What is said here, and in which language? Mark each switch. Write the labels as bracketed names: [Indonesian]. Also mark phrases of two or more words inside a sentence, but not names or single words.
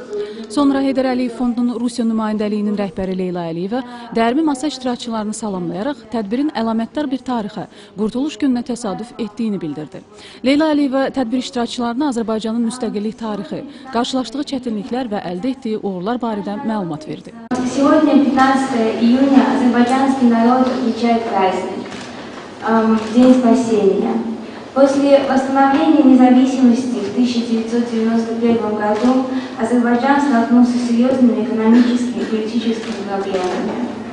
[Azerbaijani] Sonra Heydər Əliyev Fondunun Rusiya nümayəndəliyinin rəhbəri Leyla Əliyevə dərmi masa iştirakçılarını salamlayaraq tədbirin əlamətdar bir tarixə, Qurtuluş gününə təsadüf etdiyini bildirdi. Leyla Əliyevə tədbir iştirakçılarına Azərbaycanın müstəqillik tarixi, qarşılaşdığı çətinliklər və əldə etdiyi uğurlar barədə məlumat verdi. [Russian] Сегодня 15 июня азербайджанский народ отмечает праздник, День спасения. После восстановления независимости в 1991 году Азербайджан столкнулся с серьезными экономическими и политическими проблемами.